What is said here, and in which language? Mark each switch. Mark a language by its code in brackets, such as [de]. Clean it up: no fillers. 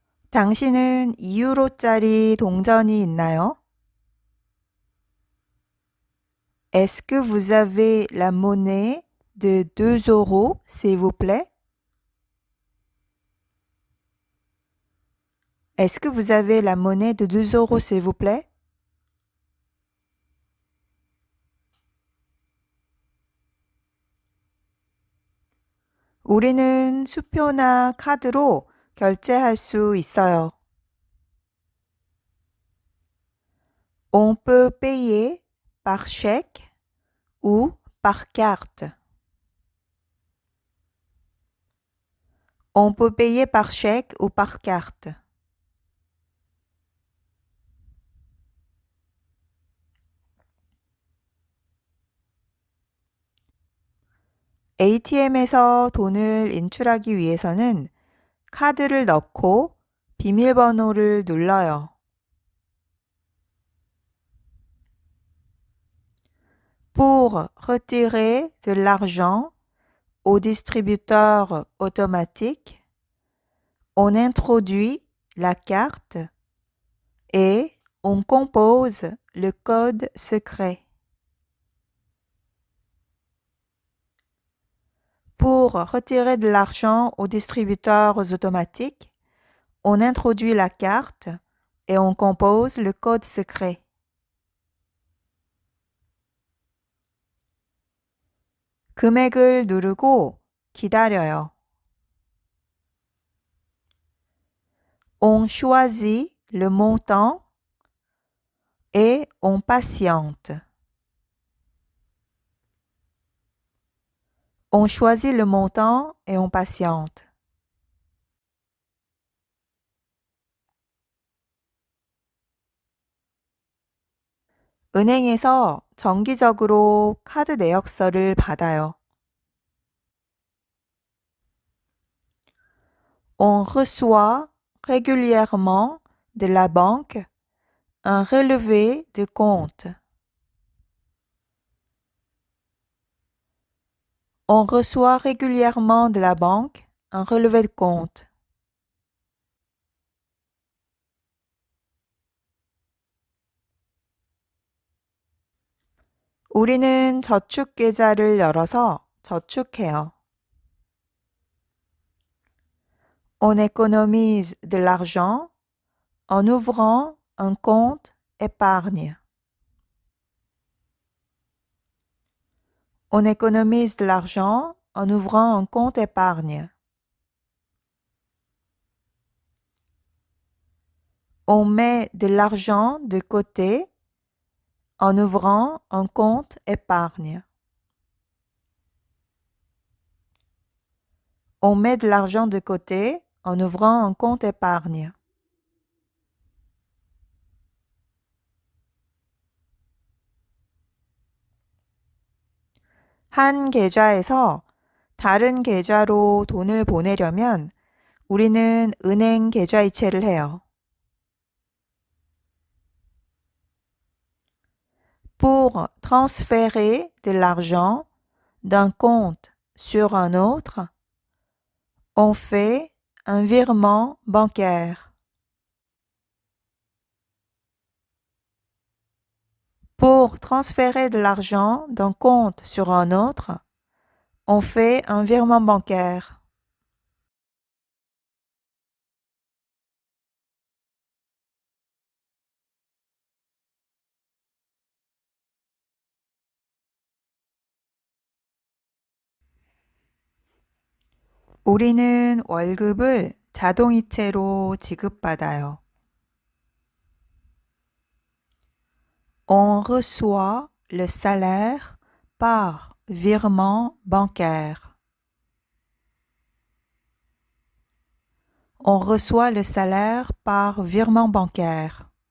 [ko] 당신은 2유로짜리 동전이 있나요? [fr] Est-ce que vous avez la monnaie de 2 euros, s'il vous plaît? Est-ce que vous avez la monnaie de 2 euros, s'il vous plaît? [ko] 우리는 수표나 카드로 결제할 수 있어요. [fr] On peut payer par chèque ou par carte. On peut payer par chèque ou par carte. [ko] ATM에서 돈을 인출하기 위해서는 카드를 넣고 비밀번호를 눌러요. [fr] Pour retirer de l'argent au distributeur automatique, on introduit la carte et on compose le code secret. Pour retirer de l'argent aux distributeurs automatiques, on introduit la carte et on compose le code secret. [ko] 금액을 누르고 기다려요. [fr] On choisit le montant et on patiente. On choisit le montant et on patiente. [ko] 은행에서 정기적으로 카드 내역서를 받아요. [fr] On reçoit régulièrement de la banque un relevé de compte. On reçoit régulièrement de la banque un relevé de compte. [ko] 우리는 저축 계좌를 열어서 저축해요. [fr] On économise de l'argent en ouvrant un compte épargne. On économise de l'argent en ouvrant un compte épargne. On met de l'argent de côté en ouvrant un compte épargne. On met de l'argent de côté en ouvrant un compte épargne. [ko] 한 계좌에서 다른 계좌로 돈을 보내려면 우리는 은행 계좌이체를 해요. [fr] Pour transférer de l'argent d'un compte sur un autre, on fait un virement bancaire. Pour transférer de l'argent d'un compte sur un autre, on fait un virement bancaire. [ko] 우리는 월급을 자동이체로 지급받아요. [fr] On reçoit le salaire par virement bancaire. On reçoit le salaire par virement bancaire.